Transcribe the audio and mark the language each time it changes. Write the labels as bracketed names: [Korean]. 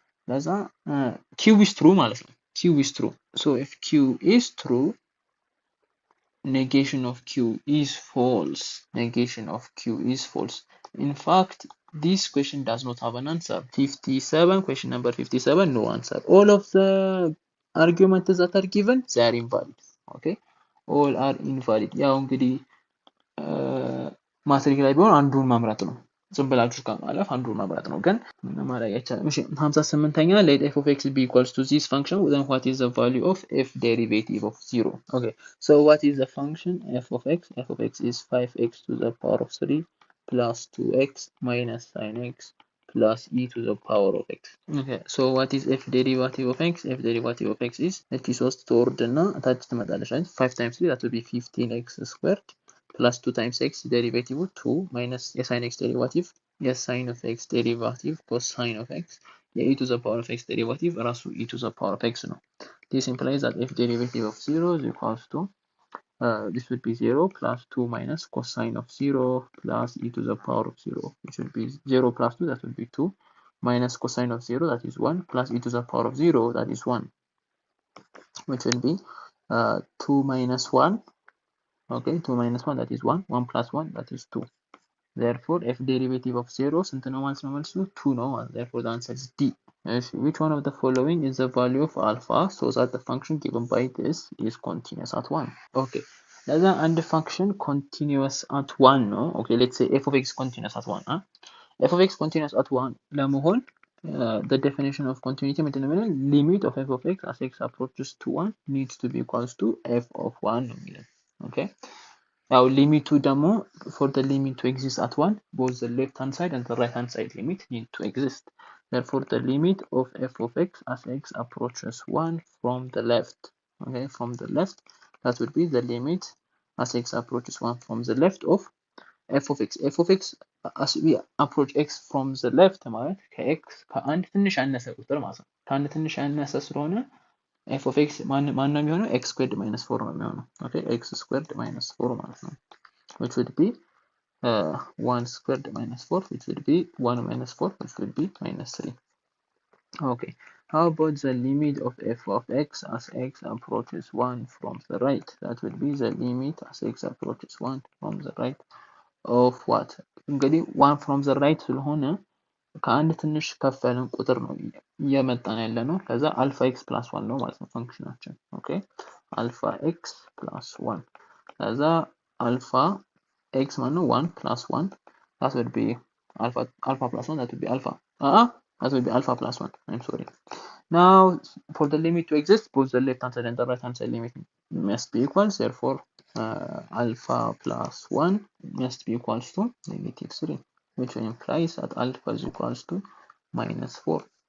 [Amharic] ለዛ [English] Q is true [Amharic] ማለት ነው። [English] Q is true. So if Q is true, negation of Q is false. Negation of Q is false. In fact, this question does not have an answer. 57, question number 57, no answer. All of the arguments that are given, they are invalid. Okay? All are invalid. [Amharic] ያው እንግዲህ ማትሪክ ላይ ቢሆን አንዱን መምረጥ ነው። ዝም ብላችሁ ከማለፍ አንዱን መምረጥ ነው። ግን ማድረግ አይቻልም። እሺ 58ኛ [English] let f of x be equals to this function, then what is the value of f derivative of 0? Okay, so what is the function f of x? F of x is 5x to the power of 3 plus 2x minus sin x plus e to the power of x. Okay, so what is f derivative of x? F derivative of x is [Amharic] እቺ 3 ትወርድና ታች ትመጣለች አይደል? [English] 5 times 3, that will be 15x squared plus 2 times x derivative 2 minus sin x derivative sin of x derivative cosine of x, e to the power of x derivative [Amharic] ራሱ [English] e to the power of x [Amharic] ነው። [English] This implies that f derivative of 0 is equals to this would be 0 plus 2 minus cosine of 0 plus e to the power of 0, which would be 0 plus 2, that would be 2, minus cosine of 0, that is 1, plus e to the power of 0, that is 1, which will be 2 minus 1. Okay, 2 minus 1, that is 1, 1 plus 1, that is 2. Therefore, f derivative of 0 [Amharic] ስንት ነው ማለት ነው መልሱ? 2 ነው ማለት። [English] Therefore, the answer is D. Which one of the following is the value of alpha so that the function given by this is continuous at 1? Okay, [Amharic] ለዛ አንድ [English] function continuous at 1 [Amharic] ነው። [English] Okay, let's say f of x continuous at 1. f of x continuous at 1 [Amharic] ለመሆን [English] the definition of continuity [Amharic] ምንድነው የሚለው? [English] limit of f of x as x approaches to 1 needs to be equals to f of 1 [Amharic] ነው የሚለው። [English] Okay, now limit to [Amharic] ደግሞ [English] for the limit to exist at 1, both the left hand side and the right hand side limit need to exist. Therefore, the limit of f of x as x approaches 1 from the left, okay, from the left, that would be the limit as x approaches 1 from the left of f of x. F of x as we approach x from the left [Amharic] ማለት ከx ከአንድ ትንሽ ያነሰ ቁጥር ማለት ነው። ከአንድ ትንሽ ያነሰ ስለሆነ f of x ማን ነው የሚሆነው? [English] x squared minus 4 [Amharic] ነው የሚሆነው። [English] Okay, x squared minus 4 [Amharic] ማለት ነው, [English] which would be 1 squared minus 4, which would be 1 minus 4, which would be minus 3. Okay, how about the limit of f of x as x approaches 1 from the right? That would be the limit as x approaches 1 from the right of what? [Amharic] እንግዲህ [English] 1 from the right [Amharic] ስለሆነ ከአንድ ትንሽ ከፍ ያለን ቁጥር ነው እየመጣን ያለ ነው። ከዛ አልፋ x plus 1 ነው ማለት ነው ፈንክሽናችን። ኦኬ አልፋ x plus 1 ከዛ አልፋ x ማለት ነው [English] 1 plus 1, that would be alpha plus 1, that would be alpha. That would be alpha plus 1. I'm sorry. Now, for the limit to exist, both the left hand side and the right hand side limit must be equal. Therefore, alpha plus 1 must be equals to negative 3, which implies that alpha is equals to minus 4.